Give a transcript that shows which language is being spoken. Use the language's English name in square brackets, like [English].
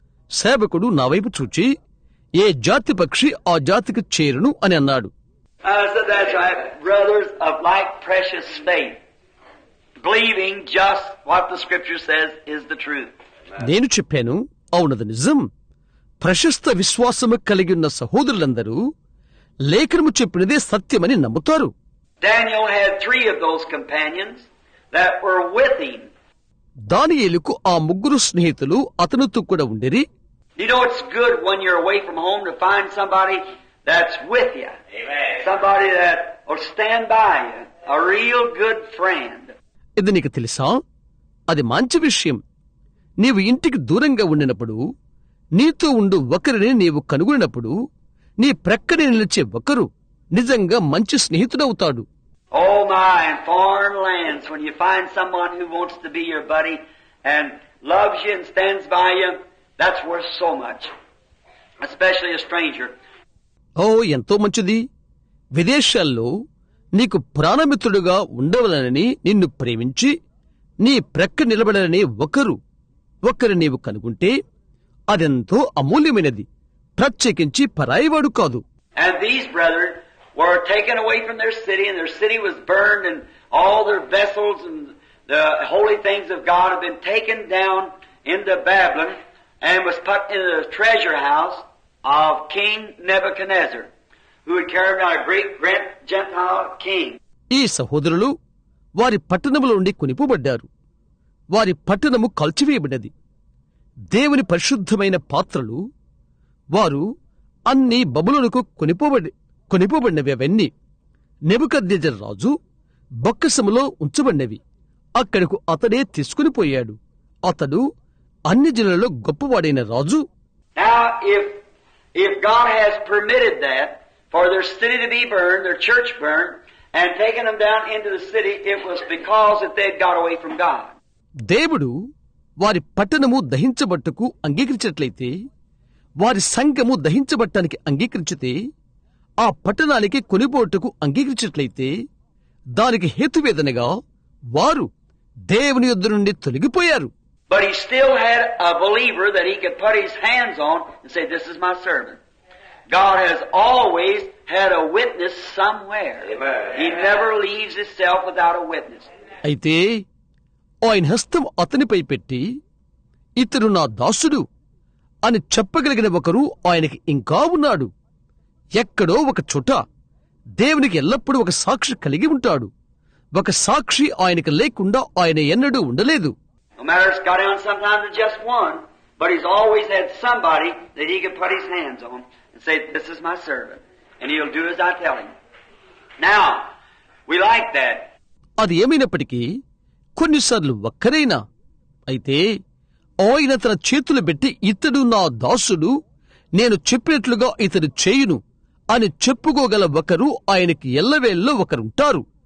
[Telugu] సేవకుడు నా వైపు చూచి, ఏ జాతి పక్షి ఆ జాతికి చేరును అని అన్నాడు. [English] I said, that's right, brothers of like precious faith, believing just what the Scripture says is the truth. [Telugu] నేను చెప్పాను, అవునది నిజం. ప్రశస్త విశ్వాసము కలిగి ఉన్న సహోదరులందరూ లేఖనము చెప్పినదే సత్యమని నమ్ముతారు. [English] Daniel had 3 of those companions that were with him. [Telugu] దానియేలుకు ఆ 3 స్నేహితులు అతనితో కూడా ఉండిరి. [English] You know, it's good when you're away from home to find somebody that's with you. Amen. Somebody that will stand by you. A real good friend. [Telugu] ఇది నీకు తెలుసా? అది మంచి విషయం. నీవు ఇంటికి దూరంగా ఉండినప్పుడు నీతో ఉండు ఒకరిని నీవు కనుగొనినప్పుడు నీ ప్రక్కనే నిలిచే ఒకరు నిజంగా మంచి స్నేహితుడవుతాడు. [English] Oh my, in foreign lands, when you find someone who wants to be your buddy and loves you and stands by you, that's worth so much. Especially a stranger. [Telugu] ఓ, ఎంతో మంచిది. విదేశాల్లో నీకు ప్రాణమిత్రుడుగా ఉండవలనని నిన్ను ప్రేమించి నీ ప్రక్క నిలబడాలని ఒకరు నీవు కనుగొంటే అదెంతో అమూల్యమైనది, ప్రత్యేకించి పరాయివాడు కాదు. [English] And these brethren were taken away from their city, and their city was burned, and all their vessels and the holy things of God had been taken down into Babylon and was put in the treasure house of King Nebuchadnezzar, who had carried out a great Gentile king. [Telugu] ఈ సహోదరులు వారి పట్టణములో నుండి కొనిపోబడ్డారు. వారి పట్టణము కాల్చివేయబడినది. దేవుని పరిశుద్ధమైన పాత్రలు వారు అన్ని బబులోనుకు కొనిపోబడినవి. అవన్నీ నెబుకద్నెజరు రాజు బొక్కసములో ఉంచబడినవి. అక్కడకు అతడే తీసుకునిపోయాడు. అతడు అన్ని జనులలో గొప్పవాడైన రాజు. [English] Now, if God has permitted that for their city to be burned, their church burned, and taken them down into the city, it was because that they'd got away from God. [Telugu] దేవుడు వారి పట్టణము దహించబట్టుకు అంగీకరించినట్లయితే, వారి సంఘము దహించబట్టానికి అంగీకరించితే, ఆ పట్టణానికి కొనిపోటుకు అంగీకరించినట్లయితే, దానికి హేతువేదనగా వారు దేవుని యొద్ద నుండి తొలగిపోయారు. [English] But he still had a believer that he could put his hands on and say, this is my servant. God has always had a witness somewhere. Amen. He never leaves himself without a witness. [Telugu] అయితే ఆయన హస్తం అతనిపై పెట్టి, ఇతడు నా దాసుడు అని చెప్పగలిగిన ఒకరు ఆయనకి ఇంకా ఉన్నాడు. ఎక్కడో ఒక చోట దేవునికి ఎల్లప్పుడూ ఒక సాక్షి కలిగి ఉంటాడు. ఒక సాక్షి ఆయనకి లేకుండా ఆయన ఎన్నడూ ఉండలేదు. [English] No matter it's got down sometimes to just one, but he's always had somebody that he could put his hands on and say, this is my servant, and he'll do as I tell him. Now, we like that. [Telugu] అది ఏమైనప్పటికీ కొన్నిసార్లు ఒక్కరైనా, అయితే ఆయన తన చేతులు పెట్టి, ఇతడు నా దాసుడు, నేను చెప్పినట్లుగా ఇతడు చేయును అని చెప్పుకోగల ఒకరు ఆయనకి ఎల్లవేళ్ళలో ఒకరుంటారు.